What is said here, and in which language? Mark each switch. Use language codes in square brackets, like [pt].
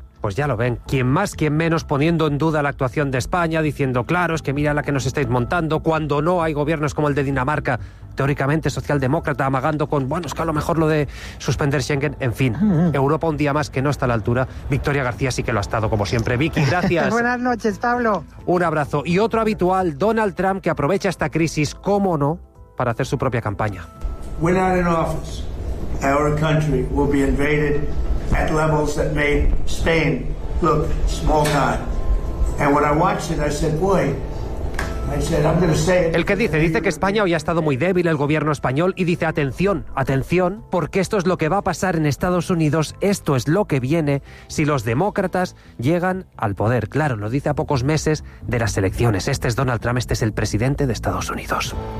[es] Pues ya lo ven, quien más, quien menos, poniendo en duda la actuación de España, diciendo, claro, es que mira la que nos estáis montando, cuando no hay gobiernos como el de Dinamarca, teóricamente socialdemócrata, amagando con, bueno, es que a lo mejor lo de suspender Schengen, en fin, Europa un día más que no está a la altura. Victoria García sí que lo ha estado, como siempre. Vicky, gracias. Buenas noches, Pablo. Un abrazo. Y otro habitual, Donald Trump, que aprovecha esta crisis, cómo no, para hacer su propia campaña. [en] When out in office, our country will be invaded at levels that made Spain look small time. And when I watched it, I said, boy, [es] El que dice que España hoy ha estado muy débil, el gobierno español, y dice, atención, atención, porque esto es lo que va a pasar en Estados Unidos, esto es lo que viene si los demócratas llegan al poder. Claro, lo dice a pocos meses de las elecciones. Este es Donald Trump, este es el presidente de Estados Unidos.